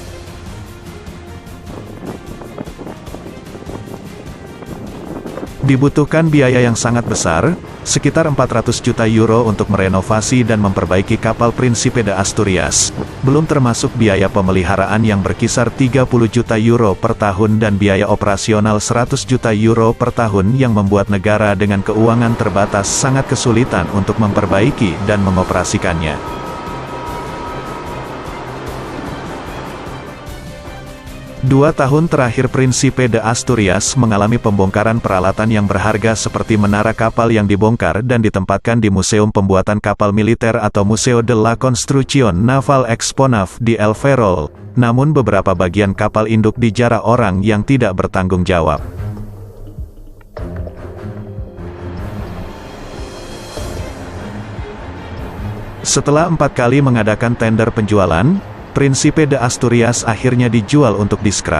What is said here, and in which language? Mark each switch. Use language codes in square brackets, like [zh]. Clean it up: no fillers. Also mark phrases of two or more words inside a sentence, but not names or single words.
[id] Dibutuhkan biaya yang sangat besar, sekitar 400 juta euro untuk merenovasi dan memperbaiki kapal Príncipe de Asturias, belum termasuk biaya pemeliharaan yang berkisar 30 juta euro per tahun dan biaya operasional 100 juta euro per tahun yang membuat negara dengan keuangan terbatas sangat kesulitan untuk memperbaiki dan mengoperasikannya. 2 tahun terakhir Príncipe de Asturias mengalami pembongkaran peralatan yang berharga seperti menara kapal yang dibongkar dan ditempatkan di Museum Pembuatan Kapal Militer atau Museo de la Construcción Naval Exponaf di El Ferrol, namun beberapa bagian kapal induk dijarah orang yang tidak bertanggung jawab. Setelah 4 kali mengadakan tender penjualan, Príncipe de Asturias akhirnya dijual untuk di-scrap.